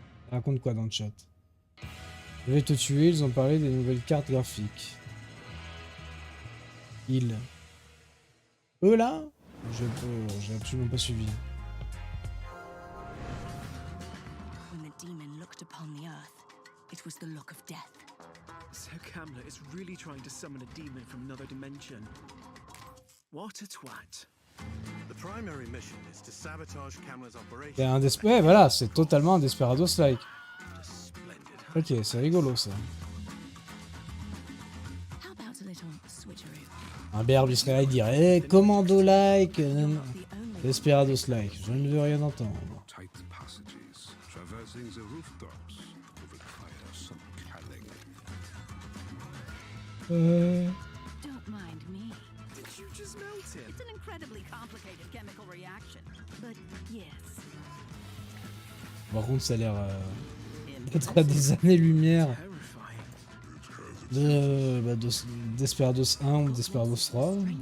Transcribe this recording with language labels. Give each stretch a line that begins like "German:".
French: Raconte quoi dans le chat? Je vais te tuer, ils ont parlé des nouvelles cartes graphiques. Ils. Eux là? J'ai absolument pas suivi.
English: When the demon looked upon the earth, it was the look of death. So Kamla is really trying to summon a demon from another dimension. What a twat. The primary mission is to sabotage Kamla's operation.
French: C'est un ouais, voilà, c'est totalement un Desperados-like. Ok, c'est rigolo ça.
English: How about a little switcheroo?
French: Un berbe il serait là, il dirait Commando-like, Desperados-like. Je ne veux rien entendre.
English: Tight passages, traversing the rooftops, require some calling. Don't mind me. Did you just melt it? It's an incredibly complicated chemical reaction. But yes.
French: Par contre, ça a l'air d'être à des années-lumière de Desperados 1 ou Desperados 3.